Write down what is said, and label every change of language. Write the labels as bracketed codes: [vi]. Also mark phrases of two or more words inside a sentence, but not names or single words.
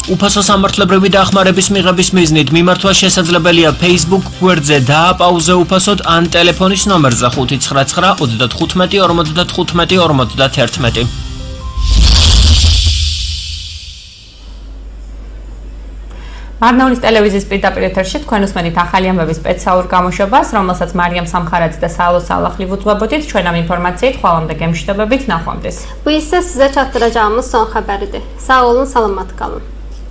[ka] უფასო სამართლებრივი დახმარების მიღების მიზნით მიმართვა შესაძლებელია Facebook გვერდზე დააპაუზე უფასოდ ან ტელეფონის ნომერზე 599 15-55-51. მარნეულის ტელევიზიის პირდაპირ ეთერში თქვენ უსმენთ ახალი ამბების სპეციალურ გამოშვებას, რომელსაც მარიამ სამხარაძე და საალო სალახლი ვუძღვებოდით. ჩვენ ამ ინფორმაციით ხვალამდე გემშვიდობებით, ნახვამდის. [az] Bu isə sizə çatdıracağımız son xəbəridir. Sağ olun, salamat qalın.